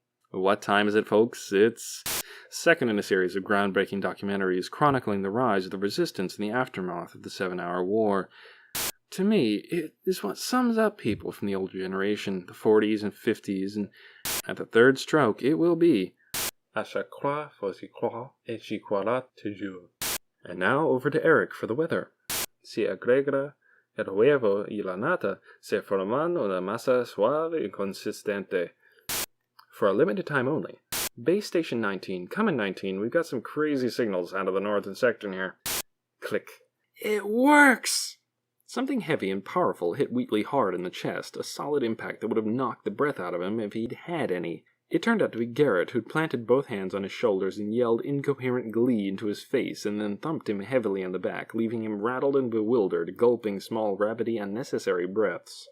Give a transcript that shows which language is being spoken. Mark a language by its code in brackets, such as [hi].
[en] What time is it, folks? It's second in a series of groundbreaking documentaries chronicling the rise of the resistance in the aftermath of the 7-Hour War. To me, it is what sums up people from the older generation, the 40s and 50s, and at the third stroke, it will be [fr] À chaque fois faut y croire, et j'y croirai toujours. [en] And now over to Eric for the weather. [es] Si agregra el huevo y la nata se forman una masa suave y consistente. [en] For a limited time only. Base Station 19, come in 19, we've got some crazy signals out of the northern sector here. Click. It works! Something heavy and powerful hit Wheatley hard in the chest, a solid impact that would have knocked the breath out of him if he'd had any. It turned out to be Garrett, who'd planted both hands on his shoulders and yelled incoherent glee into his face and then thumped him heavily on the back, leaving him rattled and bewildered, gulping small, rabbity, unnecessary breaths.